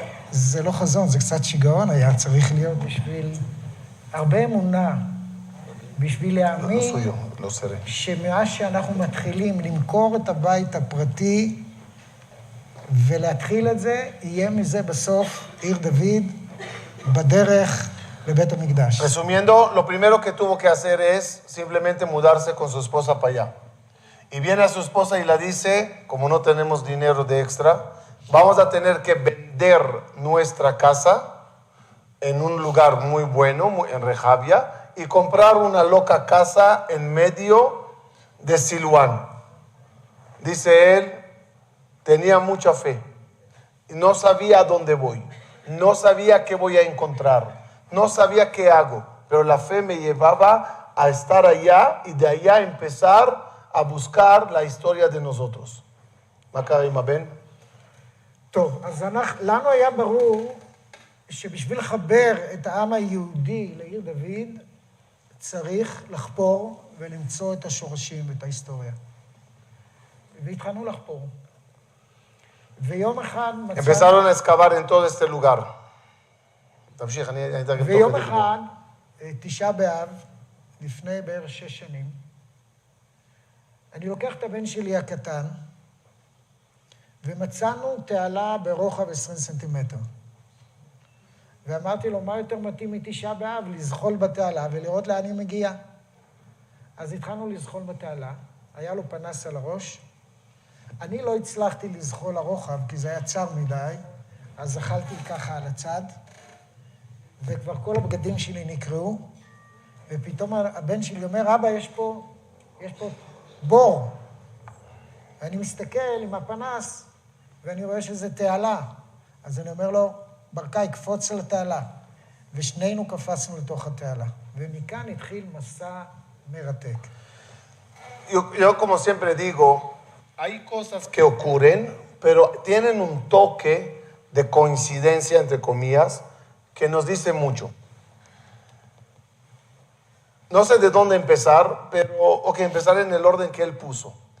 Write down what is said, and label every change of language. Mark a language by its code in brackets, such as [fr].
[he] זה לא חזון, זה קצת שיגעון היה. צריך להיות בשביל הרבה אמונה, בשביל להאמין שמאז שאנחנו מתחילים למכור את הבית הפרטי ולהתחיל את זה, יהיה מזה בסוף עיר דוד בדרך לבית המקדש. [es] Resumiendo, lo primero que tuvo que hacer es simplemente mudarse con su esposa para allá. Y viene a su esposa y la dice, como no tenemos dinero de extra, vamos a tener que vender nuestra casa en un lugar muy bueno, en Rehavia, y comprar una loca casa en medio de Siluán. Dice él, tenía mucha fe, no sabía a dónde voy, no sabía qué voy a encontrar, no sabía qué hago, pero la fe me llevaba a estar allá y de allá empezar a buscar la historia de nosotros. [he] מה קרה עם הבן? טוב, אז לנו היה ברור שבשביל לחבר את העם היהודי לעיר דוד, צריך לחפור ולמצוא את השורשים ואת ההיסטוריה. והתחלנו לחפור. ויום אחד מצאנו... [es] Empezaron a excavar en todo este lugar. [he] תמשיך, אני אתרגם תוך כדי. ויום אחד, 9 באב, לפני בערך 6 שנים, אני לוקח את הבן שלי הקטן, ומצאנו תעלה ברוחב 20 סנטימטר. ואמרתי לו, מה יותר מתאים מ9 באב? לזחול בתעלה ולראות לאן היא מגיעה. אז התחלנו לזחול בתעלה, היה לו פנס על הראש. אני לא הצלחתי לזחול לרוחב, כי זה היה צר מדי, אז זחלתי ככה על הצד, וכבר כל הבגדים שלי נקראו, ופתאום הבן שלי אומר, אבא, יש פה בור. ואני מסתכל עם הפנס, ואני רואה שזה תעלה. אז אני אומר לו, ברקאי, קפוץ על התעלה. ושנינו קפצנו לתוך התעלה. ומכאן התחיל מסע מרתק. [es] Yo como siempre digo, hay cosas que ocurren, pero tienen un toque de coincidencia, entre comillas, que nos dice mucho. No sé de dónde empezar, pero empezar en el orden que él puso.